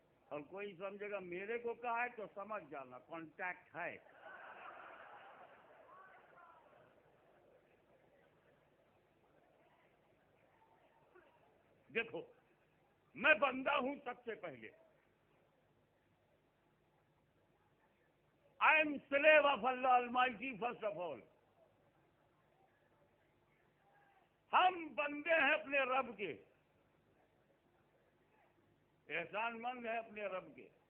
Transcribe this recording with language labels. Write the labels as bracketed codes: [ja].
[ur] اور کوئی سمجھے گا میرے کو کہا ہے تو سمجھ جانا, کانٹیکٹ ہے. دیکھو, میں بندہ ہوں سب سے پہلے. [en] I am slave of Allah Almighty first of all. [ur] ہم بندے ہیں اپنے رب کے, احسان مند ہیں اپنے رب کے.